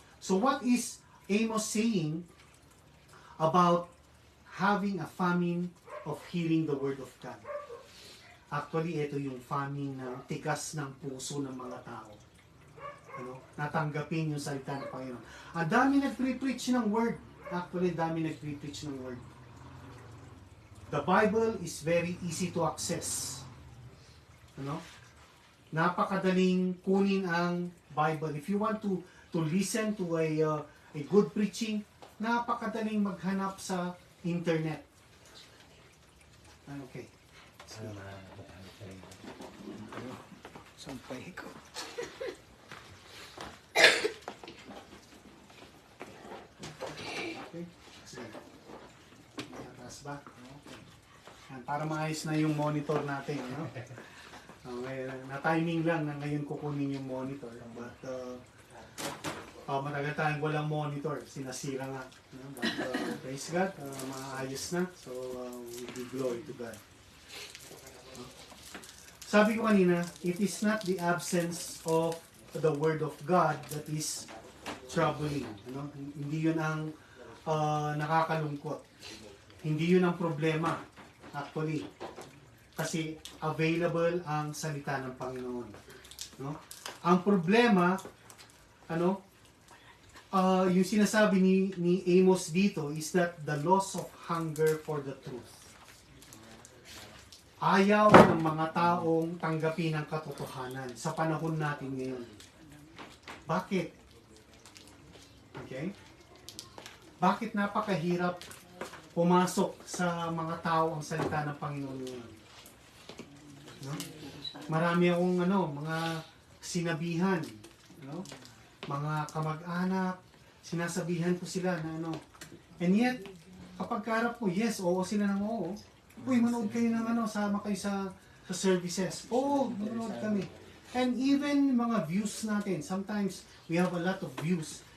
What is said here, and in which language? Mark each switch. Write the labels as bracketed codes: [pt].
[en] So what is Amos saying about having a famine of hearing the Word of God? [tl] Actually, ito yung famine na tigas ng puso ng mga tao. Ano? Natanggapin yung salita ng Panginoon. Ang dami nag-preach ng Word. Actually, dami nag-preach ng Word. [en] The Bible is very easy to access. [tl] Ano? Napakadaling kunin ang Bible. [en] If you want to listen to a good preaching, [tl] napakadaling maghanap sa internet. [en] Okay. [tl] Sampay ko. Okay. Sige. Mataas ba? Okay. Yan, para maayos na yung monitor natin. No? Na-timing lang na ngayon kukunin yung monitor. But matagal tayong walang monitor. Sinasira nga. No? [en] But praise God, [tl] maayos na. [en] So we give glory to God. [tl] Sabi ko kanina, [en] it is not the absence of the Word of God that is troubling. [tl] Ano? Hindi yun ang nakakalungkot. Hindi yun ang problema. Actually, kasi available ang salita ng Panginoon. No? Ang problema, yung sinasabi ni Amos dito [en] is that the loss of hunger for the truth. [tl] Ayaw ng mga taong tanggapin ang katotohanan sa panahon natin ngayon. Bakit? Okay? Bakit napakahirap pumasok sa mga tao ang salita ng Panginoon ngayon? No? Marami akong mga sinabihan, mga kamag-anak, sinasabihan ko sila na and yet, kapag karap ko, yes, oo sila ng oo. Uy, manood kayo ng sama kayo sa services. Oo, manood kami. [en] And even mga views natin, sometimes we have a lot of views.